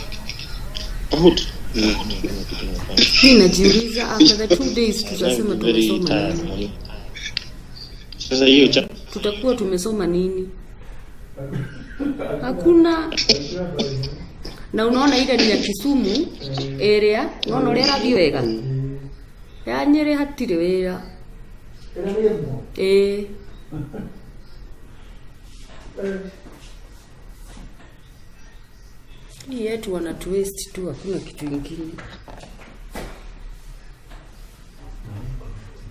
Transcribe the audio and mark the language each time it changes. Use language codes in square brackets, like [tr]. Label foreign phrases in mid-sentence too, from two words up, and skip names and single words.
[sw] Pamoja. Mimi najiuliza [en] after the 2 days [sw] tutasema tumesoma nini? Sasa hiyo Tutakuwa tumesoma nini? Hakuna. Na unaona ile ni ya Kisumu area, unaona ile radio wega. Ya Nyeri [ki] hatire wega. [sw] Ni yetu wana twist tu, hakuna kitu kingine.